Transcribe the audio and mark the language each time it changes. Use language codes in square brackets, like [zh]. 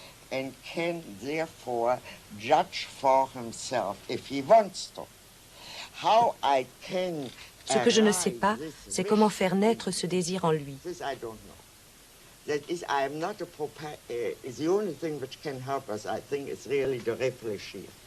[en] And can therefore judge for himself if he wants to. How I can [fr] Ce que je ne sais pas, c'est comment faire naître ce désir en lui. [en] That is, I am not the only thing which can help us, I think, is really to réfléchir.